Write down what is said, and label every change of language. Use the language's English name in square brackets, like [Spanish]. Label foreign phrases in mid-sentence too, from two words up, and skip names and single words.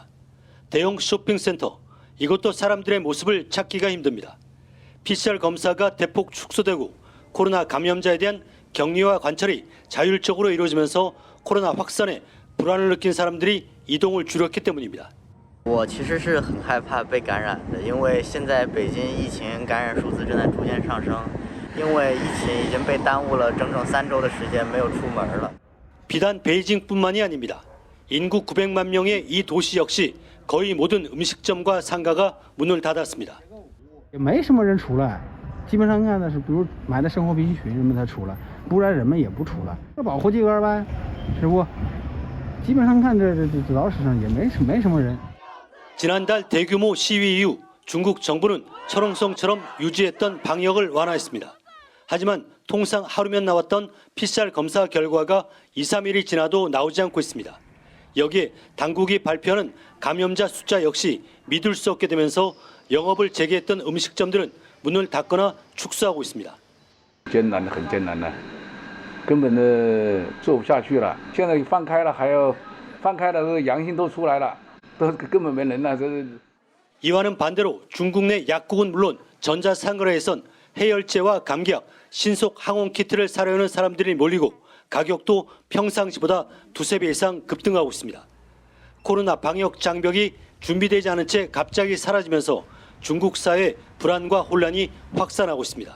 [Korean] 대형 쇼핑센터, 이것도 사람들의 모습을 찾기가 힘듭니다. PCR 검사가 대폭 축소되고 코로나 감염자에 대한 격리와 관찰이 자율적으로 이루어지면서 코로나 확산에 불안을 느낀 사람들이 이동을 줄였기 때문입니다. [Chinese] 我其实是很害怕被感染的，因为现在北京疫情感染数字正在逐渐上升，因为疫情已经被耽误了整整3周的时间，没有出门了。 [Korean] 비단 베이징뿐만이 아닙니다. 인구 900만 명의 이 도시 역시 거의 모든 음식점과 상가가 문을 닫았습니다. [Chinese] 没什么人出来，基本上看的是，比如买的生活必需品人们才出来，不然人们也不出来。保护自个儿呗，是不？基本上看这早市上也没什么人。 [Korean] 지난달 대규모 시위 이후 중국 정부는 철옹성처럼 유지했던 방역을 완화했습니다. 하지만 통상 하루면 나왔던 PCR 검사 결과가 2, 3일이 지나도 나오지 않고 있습니다. 여기에 당국이 발표하는 감염자 숫자 역시 믿을 수 없게 되면서 영업을 재개했던 음식점들은 문을 닫거나 축소하고 있습니다. [Chinese] 艰难的很艰难的，根本的做不下去了。现在放开了，还要放开了，阳性都出来了，都根本没人了。这 [Korean] 이와는 반대로 중국 내 약국은 물론 전자상거래에선 해열제와 감기약, 신속 항원 키트를 사려는 사람들이 몰리고 가격도 평상시보다 2~3배 이상 급등하고 있습니다. 코로나 방역 장벽이 준비되지 않은 채 갑자기 사라지면서 중국 사회 불안과 혼란이 확산하고 있습니다.